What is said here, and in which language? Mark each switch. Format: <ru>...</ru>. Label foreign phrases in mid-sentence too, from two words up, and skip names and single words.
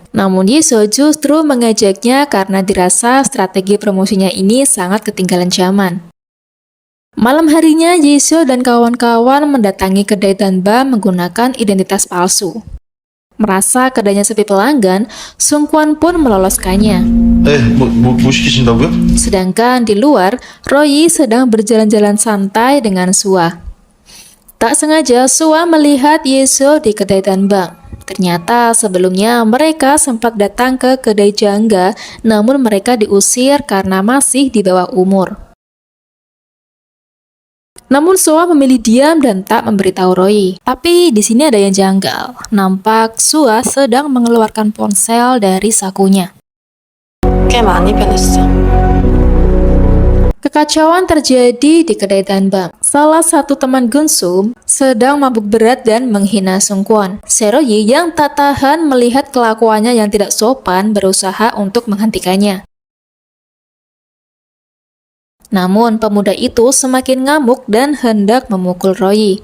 <id>Namun Yi-soo justru mengajaknya karena dirasa strategi promosinya ini sangat ketinggalan zaman. Malam harinya, Yi-soo dan kawan-kawan mendatangi kedai danbam menggunakan identitas palsu. Merasa kedainya sepi pelanggan, Sung Kwon pun meloloskannya.</id> <ko>뭐 시키신다고요?</ko> <id>Sedangkan di luar, Royi sedang berjalan-jalan santai dengan Sua. Tak sengaja, Sua melihat Yi-soo di kedai danbam. Ternyata sebelumnya mereka sempat datang ke kedai jangga, namun mereka diusir karena masih di bawah umur. Namun Sua memilih diam dan tak memberitahu Royi. Tapi di sini ada yang janggal. Nampak Sua sedang mengeluarkan ponsel dari sakunya.</id> <ko>꽤 많이 변했어.</ko> <id>Kekacauan terjadi di kedai danbam. Salah satu teman Geun-soo sedang mabuk berat dan menghina Sung Kwon. Se-royi yang tak tahan melihat kelakuannya yang tidak sopan berusaha untuk menghentikannya. Namun, pemuda itu semakin ngamuk dan hendak memukul Royi.</id>